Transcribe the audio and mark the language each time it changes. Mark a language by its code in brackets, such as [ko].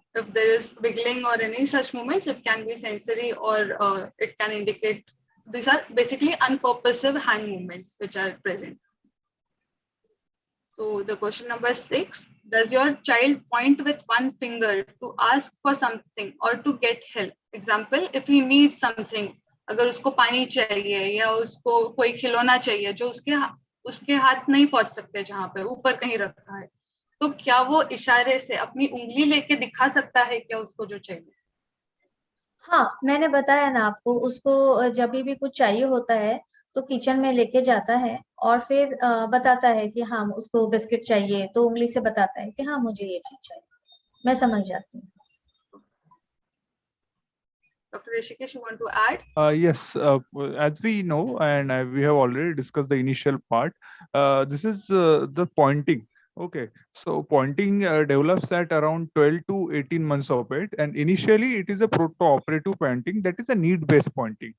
[en] If there is wiggling or any such movements, it can be sensory or it can indicate, these are basically unpurposive hand movements which are present. So the question number 6, does your child point with one finger to ask for something or to get help? Example, if he needs something, [hi] अगर उसको पानी चाहिए या उसको कोई खिलौना चाहिए जो उसके हाथ नहीं पहुंच सकते जहाँ पे ऊपर कहीं रखा है, तो क्या वो इशारे से अपनी उंगली लेके दिखा सकता है क्या उसको जो चाहिए? हाँ, मैंने बताया ना आपको, उसको जब भी कुछ चाहिए होता है तो किचन में लेके जाता है और फिर बताता है कि हाँ उसको बिस्किट चाहिए, तो उंगली से बताता है कि हाँ मुझे ये चीज चाहिए। मैं समझ जाती हूँ। [en] Dr. Rishikesh, you want to add? Yes, as we know, and we have already discussed the initial part, this is the pointing. Okay, so pointing develops at around 12 to 18 months of age, and initially it is a proto-operative pointing, that is a need-based pointing.